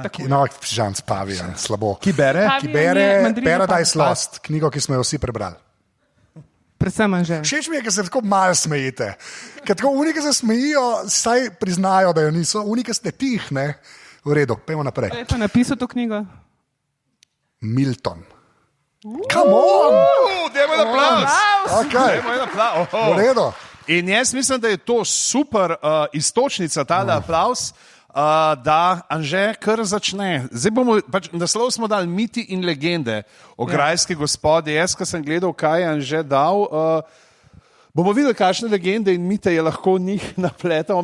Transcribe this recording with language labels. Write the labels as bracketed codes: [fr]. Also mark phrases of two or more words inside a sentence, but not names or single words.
[sl] No, pižanc Pavijan, slabo. Ki bere Paradise Lost, knjigo, ki smo jo vsi prebrali. Predvsem Anže. Všeč mi je, ker se tako malo smejite. Ker tako unike se smejijo, saj priznajo, da jo niso. Unike ste tih, ne? V redu, pojmo naprej. Kdo je pa napisal to knjigo? Milton. [en] Come on! [sl] Dajmo en aplauz. Okay. V redu. In jaz mislim, da je to super istočnica, tale aplauz. Da Anže kar začne. Zdaj bomo, pač naslov smo dali miti in legende o grajski Gospodi. Jaz, ko sem gledal, kaj je Anže dal, bomo videli, kakšne legende in mite je lahko njih napletal.